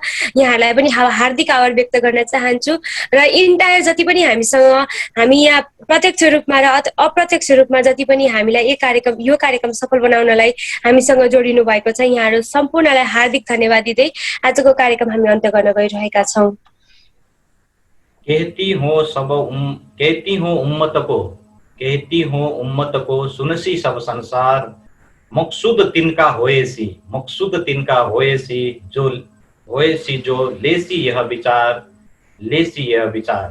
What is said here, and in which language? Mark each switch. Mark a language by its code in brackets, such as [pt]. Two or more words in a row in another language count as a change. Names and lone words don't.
[ne] यहाँहरूलाई पनि हार्दिक आभार व्यक्त गर्न चाहन्छु र इन्टायर जति पनि हामी यहाँ प्रत्यक्ष रूपमा र अप्रत्यक्ष रूपमा जति पनि हामीलाई यो कार्यक्रम सफल बनाउनलाई हामीसँग जोडिनु भएको छ, यहाँहरू सम्पूर्णलाई हार्दिक धन्यवाद दिँदै आजको कार्यक्रम हामी अन्त्य गर्न गइरहेका छौँ। [hi] कहती हूँ उम्मत को सुनसी सब संसार, मकसूद तिनका होएसी जो लेसी यह विचार।